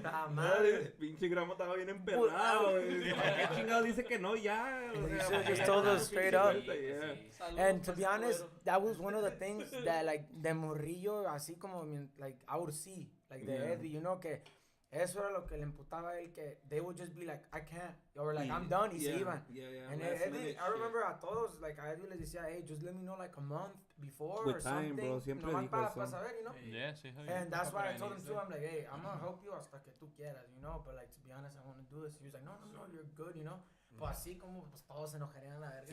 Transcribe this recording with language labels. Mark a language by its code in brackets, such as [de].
[es] Madre, pinche gramo estaba bien emperrado. ¿Qué chingado dice que no ya? [en] Just told us straight up. And to be honest, that was one of the things that, like, [es] de morrillo, así como, [en] like, I would see, like, the Eddie, you know, [es] que eso era lo que le emputaba a él, [en] que they would just be like, I can't, or like, I'm done, [es] y se iban. [en] And Eddie, I remember [es] a todos, [en] like, [es] a Eddie les decía, [en] hey, just let me know, like, a month before or something. [es] Bro, siempre nomás dijo para saber, [en] you know? Yeah, sí. And that's why I told him too, I'm like, hey, I'm gonna help you [es] hasta que tú quieras, [en] you know, but, like, to be honest, I want to do this. He was like, no, you're good, you know? [es] Pues así como, pues, todos se enojarían a la verga.